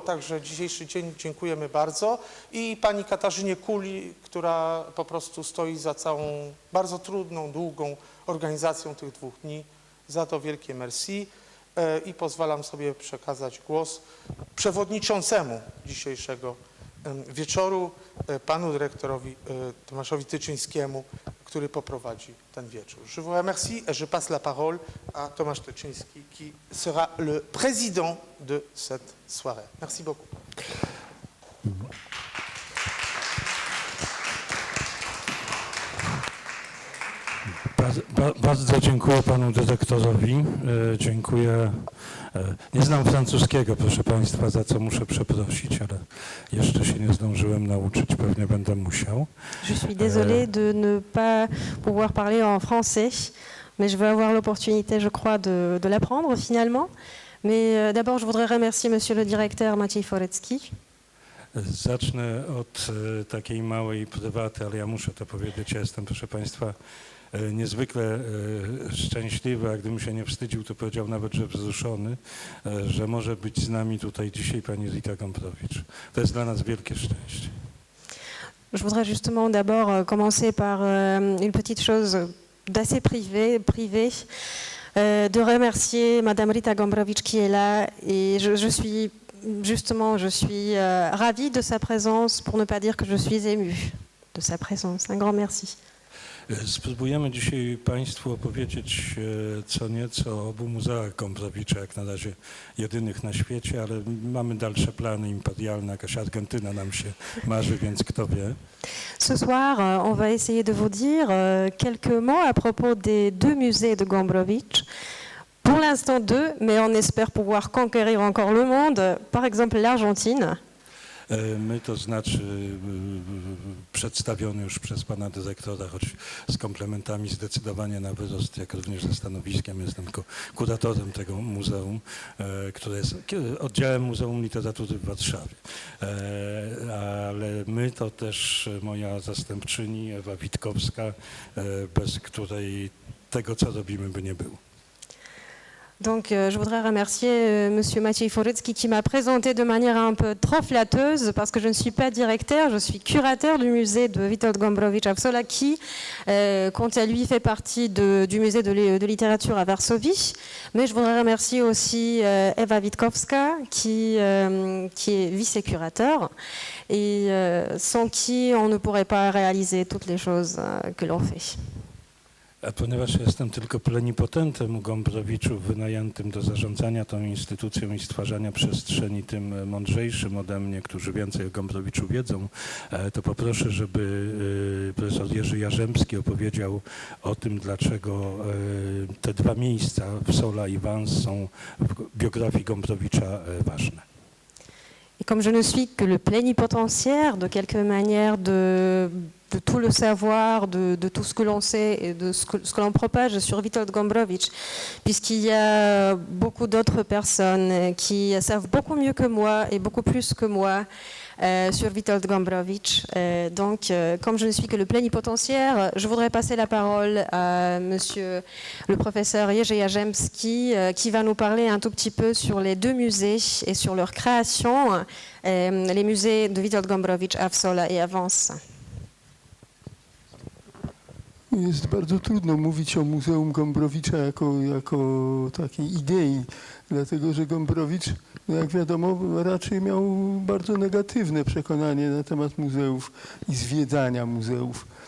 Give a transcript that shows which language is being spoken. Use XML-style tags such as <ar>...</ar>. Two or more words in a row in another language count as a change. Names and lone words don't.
<pl>Także dzisiejszy dzień dziękujemy bardzo. I pani Katarzynie Kuli, która po prostu stoi za całą bardzo trudną, długą organizacją tych 2 dni. Za to wielkie merci. I pozwalam sobie przekazać głos przewodniczącemu dzisiejszego wieczoru, panu dyrektorowi Tomaszowi Tyczyńskiemu, który poprowadzi ten wieczór.</pl> <fr>Je vous remercie et je passe la parole à Tomasz Teczyński, qui sera le président de cette soirée. Merci beaucoup.</fr> <pl>Bardzo dziękuję panu dyrektorowi. Dziękuję. Nie znam francuskiego, proszę państwa, za co muszę przeprosić, ale jeszcze się nie zdążyłem nauczyć, pewnie będę musiał.</pl> <fr>Je suis désolée de ne pas pouvoir parler en français, mais je vais avoir l'opportunité, je crois, de l'apprendre finalement. Mais d'abord, je voudrais remercier monsieur le directeur Maciej Forecki.</fr> <pl>Zacznę od takiej małej prywaty, ale ja muszę to powiedzieć. Ja jestem, proszę państwa, niezwykle szczęśliwy, a gdybym się nie wstydził, to powiedział nawet, że wzruszony, że może być z nami tutaj dzisiaj pani Rita Gombrowicz. To jest dla nas wielkie szczęście.</pl> <fr>Je voudrais justement d'abord commencer par une petite chose d'assez privée, de remercier Madame Rita Gombrowicz qui est là, et je suis ravie de sa présence, pour ne pas dire que je suis émue de sa présence. Un grand merci.</fr> <pl>Spróbujemy dzisiaj państwu opowiedzieć co nieco o obu muzeach Gombrowicza, jak na razie jedynych na świecie, ale mamy dalsze plany imperialne, jakaś Argentyna nam się marzy, więc kto wie.</pl> <fr>Ce soir, on va essayer de vous dire quelques mots à propos des deux musées de Gombrowicz. Pour l'instant deux, mais on espère pouvoir conquérir encore le monde, par exemple l'Argentine.</fr> <pl>My, to znaczy przedstawiony już przez pana dyrektora, choć z komplementami zdecydowanie na wyrost, jak również ze stanowiskiem. Jestem tylko kuratorem tego muzeum, które jest oddziałem Muzeum Literatury w Warszawie. Ale my to też moja zastępczyni Ewa Witkowska, bez której tego, co robimy, by nie było.</pl> <fr>Donc je voudrais remercier monsieur Maciej Forecki qui m'a présenté de manière un peu trop flatteuse, parce que je ne suis pas directeur, je suis curateur du musée de Witold Gombrowicz à Wsola, qui, quant à lui, fait partie du musée de littérature à Varsovie. Mais je voudrais remercier aussi Ewa Witkowska qui est vice-curateur, et sans qui on ne pourrait pas réaliser toutes les choses que l'on fait.</fr> <pl>A ponieważ jestem tylko plenipotentem u Gombrowiczów wynajętym do zarządzania tą instytucją i stwarzania przestrzeni tym mądrzejszym ode mnie, którzy więcej o Gombrowiczu wiedzą, to poproszę, żeby profesor Jerzy Jarzębski opowiedział o tym, dlaczego te dwa miejsca, Wsola i Vans, są w biografii Gombrowicza ważne.</pl> <fr>Et comme je ne suis que le plénipotentiaire, de quelque manière, de tout le savoir, de tout ce que l'on sait et de ce que l'on propage sur Witold Gombrowicz, puisqu'il y a beaucoup d'autres personnes qui savent beaucoup mieux que moi et beaucoup plus que moi sur Witold Gombrowicz. Donc, comme je ne suis que le plénipotentiaire, je voudrais passer la parole à monsieur le professeur Jerzy Jarzębski, qui va nous parler un tout petit peu sur les deux musées et sur leur création, les musées de Witold Gombrowicz à Wsola et à Vans.</fr> <pl>Jest bardzo trudno mówić o Muzeum Gombrowicza jako takiej idei, dlatego że Gombrowicz, jak wiadomo, raczej miał bardzo negatywne przekonanie na temat muzeów i zwiedzania muzeów.</pl>